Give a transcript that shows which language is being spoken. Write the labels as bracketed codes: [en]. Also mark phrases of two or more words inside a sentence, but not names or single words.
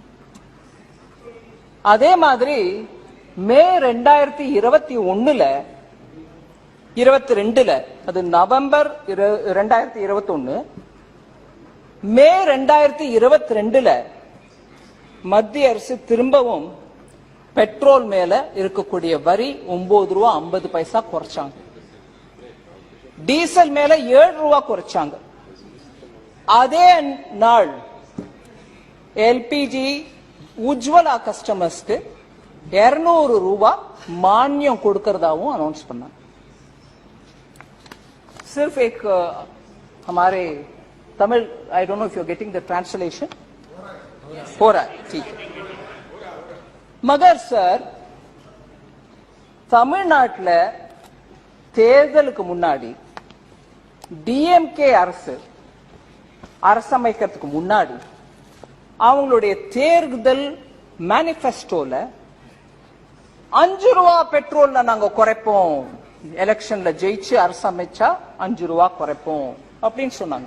[ta] அதே மாதிரி மே 2021 அது நவம்பர் 2021 மே 2022 மத்திய அரசு திரும்பவும் பெட்ரோல் மேல இருக்கக்கூடிய வரி 9 ரூபாய் 50 பைசா குறைச்சாங்க. டீசல் மேல 7 ரூபாய் குறைச்சாங்க. அதே நாள் எல்பிஜி உஜ்வலா கஸ்டமர்ஸ்க்கு 200 ரூபாய் மானியம் கொடுக்கறதாவும் அனௌன்ஸ் பண்ணாங்க. [hi] सिर्फ एक हमारे तमिल, [en] I don't know if you are getting the translation, [hi] हो रहा है, ठीक है. मगर सर [ta] தமிழ்நாட்டுல தேர்தலுக்கு முன்னாடி டிஎம்கே அரசமைக்கிறதுக்கு முன்னாடி அவங்களுடைய தேர்தல் மேனிஃபெஸ்டோல 5 ரூபாய் பெட்ரோல்ல நாங்க குறைப்போம், எலெக்ஷன்ல ஜெயிச்சு அரசமைச்சா 5 ரூபாய் குறைப்போம் அப்படின்னு சொன்னாங்க.